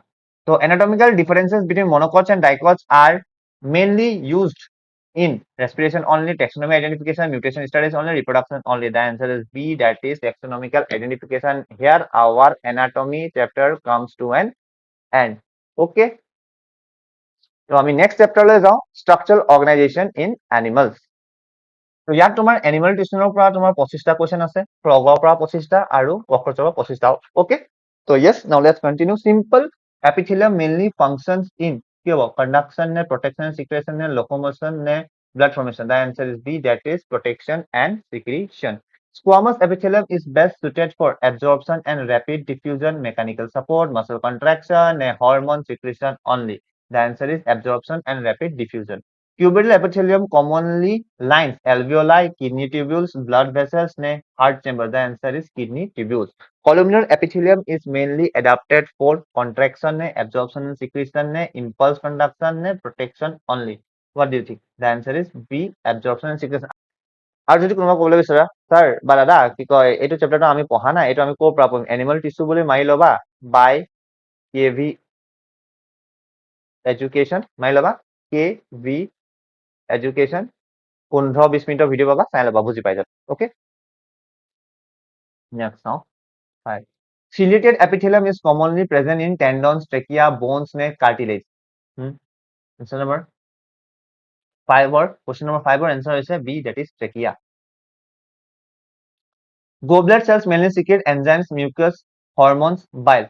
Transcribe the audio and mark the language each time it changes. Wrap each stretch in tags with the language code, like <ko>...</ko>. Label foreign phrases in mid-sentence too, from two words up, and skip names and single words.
<en>So anatomical differences between monocots and dicots are mainly used in respiration only, taxonomy identification, mutation studies only, reproduction only. The answer is B, that is taxonomical identification. Here our anatomy chapter comes to an end.</en> <as>Okay. তো আমি</as> <en>next chapterলৈ</en> <as>যাওঁ,</as> <en>structural organization in animals.</en> <as>তো ইয়াত তোমাৰ</as> <en>animal tissueৰ</en> <as>পৰা তোমাৰ 25টা কুৱেশ্যন আছে, ফ্ৰগৰ পৰা 25টা আৰু ককৰচৰ পৰা 25টা।</as> <en>ওকে, তো yes, now let's continue. Simple epithelium mainly functions in</en> <as>কি হ'ব?</as> <en>Conduction নে protection, secretion নে locomotion নে blood formation? The answer is B, that is protection and secretion. Squamous epithelium is best suited for absorption and rapid diffusion, mechanical support, muscle contraction, hormone secretion only. The answer is absorption and rapid diffusion. Cuboidal epithelium commonly lines alveoli, kidney tubules, blood vessels, heart chamber. The answer is kidney tubules. Columnar epithelium is mainly adapted for contraction, absorption and secretion, impulse conduction, protection only. What do you think? The answer is B, absorption and secretion.</en> <as>আৰু যদি কোনোবা ক'বলৈ বিচৰা স্যাৰ বা দাদা কি কয় এইটো চেপ্টাৰটো আমি পঢ়া নাই, এইটো আমি ক'ৰ পৰা পঢ়িম?</as> <en>animal tissue</en> <as>বুলি মাৰি ল'বা, বাই কেভি এডুকেশ্যন মাৰি ল'বা, কেভি এডুকেশ্যন, 15-20 মিনিটৰ ভিডিঅ' পাবা, চাই ল'বা, বুজি পাই যাবা। অ'কে, নেক্সট চাওঁ। হয়,</as> <en>ciliated epithelium is commonly present in tendons, trachea, bones, cartilage. Answer number 5 or question number 5 or answer is B, that is trachea. Goblet cells mainly secrete enzymes, mucus, hormones, bile.</en>